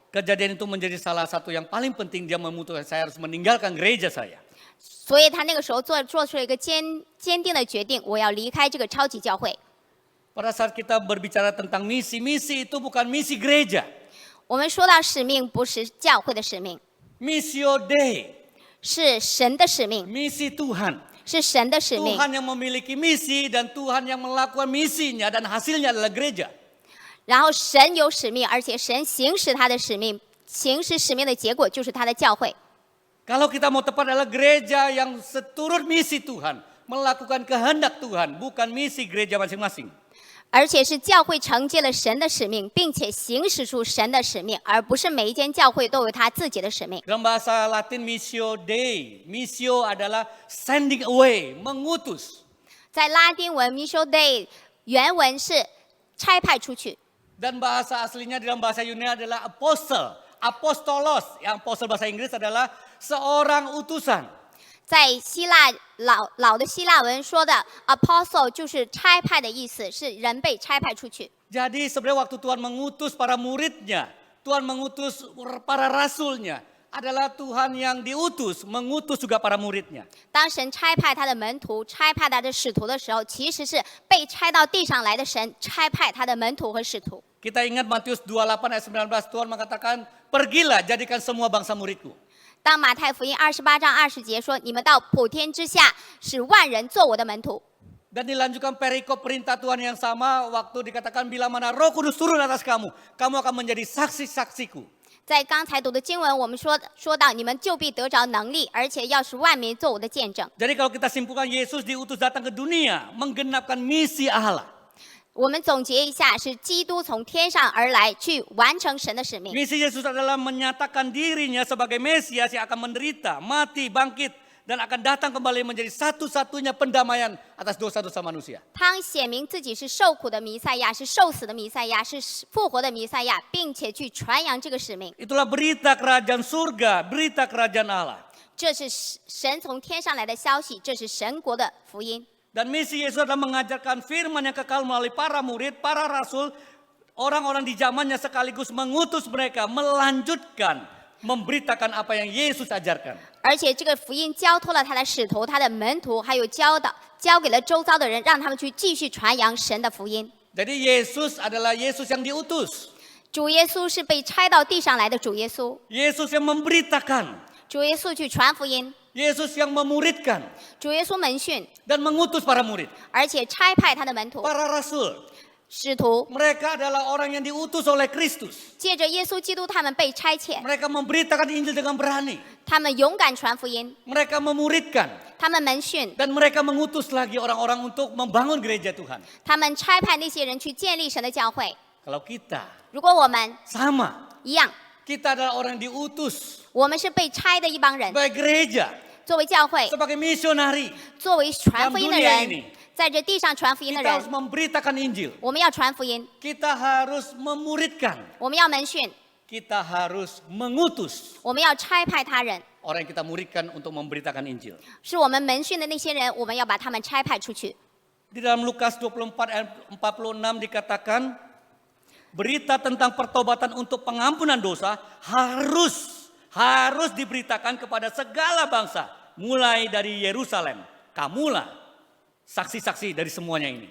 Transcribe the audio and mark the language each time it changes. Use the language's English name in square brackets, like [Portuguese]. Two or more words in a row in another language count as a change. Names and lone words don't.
[Indonesian] Kejadian itu menjadi salah satu yang paling penting, dia memutuskan saya harus meninggalkan gereja saya. [Chinese] 所以他那个时候做出了一个坚定的决定，我要离开这个超级教会。 [Indonesian] Pada saat kita berbicara tentang misi, misi itu bukan misi gereja. [Chinese] 我们说到使命，不是教会的使命， [Latin] Missio Dei, [Chinese] 是神的使命， [Indonesian] misi Tuhan. [Chinese] 是神的使命。 [Indonesian] Tuhan yang memiliki misi dan Tuhan yang melakukan misinya dan hasilnya adalah gereja. [Chinese] 然后神有使命，而且神行使他的使命，行使使命的结果就是他的教会。 [Indonesian] Kalau kita mau tepat adalah gereja yang seturut misi Tuhan, melakukan kehendak Tuhan, bukan misi gereja masing-masing. [Chinese] 而且是教会承接了神的使命，并且行使出神的使命，而不是每一间教会都有他自己的使命。 [Indonesian] Dalam bahasa Latin [Latin] missio Dei, [Indonesian] missio adalah [English] sending away, [Indonesian] mengutus. [Chinese] 在拉丁文 [Latin] Missio Dei [Chinese] 原文是差派出去， [Indonesian] Dan bahasa aslinya dalam bahasa Yunani adalah apostle, apostolos. Yang apostle bahasa Inggris adalah seorang utusan. [Chinese] 在希腊老的希腊文说的 apostle 就是差派的意思，是人被差派出去。 [Indonesian] Jadi sebenarnya waktu Tuhan mengutus para muridnya, Tuhan mengutus para rasulnya, adalah Tuhan yang diutus, mengutus juga para muridnya. [Chinese] 当神差派他的门徒、差派他的使徒的时候，其实是被差到地上来的神差派他的门徒和使徒。 [Indonesian] Kita ingat Matius 28 ayat 19, Tuhan mengatakan, pergilah jadikan semua bangsa muridku. [Chinese] 当马太福音28章20节说：“你们到普天之下，使万人做我的门徒。” [Indonesian] Dan dilanjutkan perikop perintah Tuhan yang sama waktu dikatakan bila mana Roh Kudus turun atas kamu, kamu akan menjadi saksi-saksiku. [Chinese] 在刚才读的经文，我们说到你们就必得着能力，而且要使万民做我的见证。 [Indonesian] Jadi kalau kita simpulkan Yesus diutus datang ke dunia, menggenapkan misi Allah. [Chinese] 我们总结一下，是基督从天上而来，去完成神的使命。 [Indonesian] Misi Yesus adalah menyatakan dirinya sebagai Mesias yang akan menderita, mati, bangkit, dan akan datang kembali menjadi satu-satunya pendamaian atas dosa-dosa manusia. [Chinese] 他显明自己是受苦的弥赛亚，是受死的弥赛亚，是复活的弥赛亚，并且去传扬这个使命。 [Indonesian] Itulah berita kerajaan surga, berita kerajaan Allah. [Chinese] 这是神从天上来的消息，这是神国的福音。 [Indonesian] Dan misi Yesus adalah mengajarkan firman yang kekal melalui para murid, para rasul, orang-orang di zamannya sekaligus mengutus mereka melanjutkan, memberitakan apa yang Yesus ajarkan. [Chinese] 而且这个福音交托了他的使徒、他的门徒，还有交给了周遭的人，让他们去继续传扬神的福音。 [Indonesian] Jadi Yesus adalah Yesus yang diutus. [Chinese] 主耶稣是被差到地上来的主耶稣， [Indonesian] Yesus yang memberitakan. [Chinese] 主耶稣去传福音， [Indonesian] Yesus yang memuridkan [Chinese] 主耶稣门训， [Indonesian] dan mengutus para murid. [Chinese] 而且差派他的门徒、 [Indonesian] Para rasul, [Chinese] 使徒， [Indonesian] mereka adalah orang yang diutus oleh Kristus. [Chinese] 借着耶稣基督，他们被差遣， [Indonesian] Mereka memberitakan Injil dengan berani. [Chinese] 他们勇敢传福音， [Indonesian] Mereka memuridkan [Chinese] 他们门训， [Indonesian] dan mereka mengutus lagi orang-orang untuk membangun gereja Tuhan. [Chinese] 他们差派那些人去建立神的教会。 [Indonesian] Kalau kita [Chinese] 如果我们 [Indonesian] sama, [Chinese] 一样， [Indonesian] kita adalah orang yang diutus [Chinese] 我们是被差的一帮人， [Indonesian] sebagai gereja, [Chinese] 作为教会， [Indonesian] sebagai misionari. [Chinese] 作为传福音的 [Indonesian] dalam dunia [Chinese] 人 [Indonesian] ini， [Chinese] 在这地上传福音的 [Indonesian] Kita harus [Chinese] 人， [Indonesian] memberitakan Injil. [Chinese] 我们要传福音， [Indonesian] Kita harus memuridkan. [Chinese] 我们要门训， [Indonesian] Kita harus mengutus [Chinese] 我们要差派他人， [Indonesian] orang yang kita muridkan untuk memberitakan Injil. [Chinese] 是我们门训的那些人，我们要把他们差派出去。 [Indonesian] Di dalam Lukas 24 ayat 46 dikatakan, berita tentang pertobatan untuk pengampunan dosa harus diberitakan kepada segala bangsa, mulai dari Yerusalem. Kamulah saksi-saksi dari semuanya ini.